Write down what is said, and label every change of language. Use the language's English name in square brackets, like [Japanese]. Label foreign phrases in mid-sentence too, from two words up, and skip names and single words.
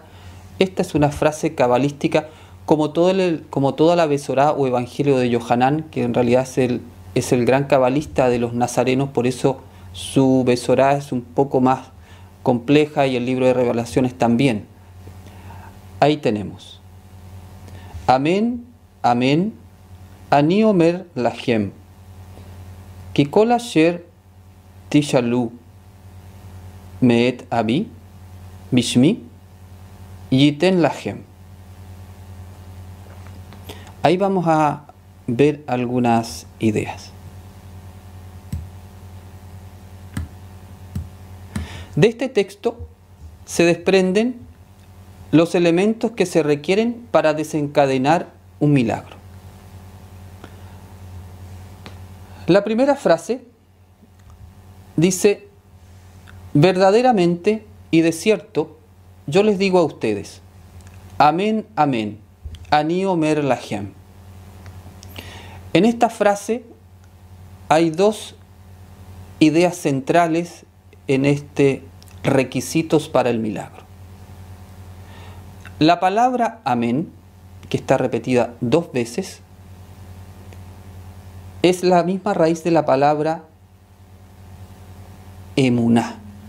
[Spanish] Esta es una frase cabalística, como toda la Besorá o Evangelio de Yohanan, que en realidad es el gran cabalista de los nazarenos, por eso su Besorá es un poco más compleja y el libro de Revelaciones también. Ahí tenemos: Amén, amén, [Hebrew] אני אומר לכם כי כל אשר תשאלו מאת אבי בשמי יתן לכם. [Spanish] Ahí vamos a ver algunas ideas. De este texto se desprenden los elementos que se requieren para desencadenar un milagro. La primera frase dice: verdaderamente y de cierto yo les digo a ustedes, amén, amén, [Hebrew] אני אומר לכם. [Spanish] En esta frase hay dos ideas centrales en este requisitos para el milagro. La palabra amén, que está repetida 2 veces, es la misma raíz de la palabra emuná.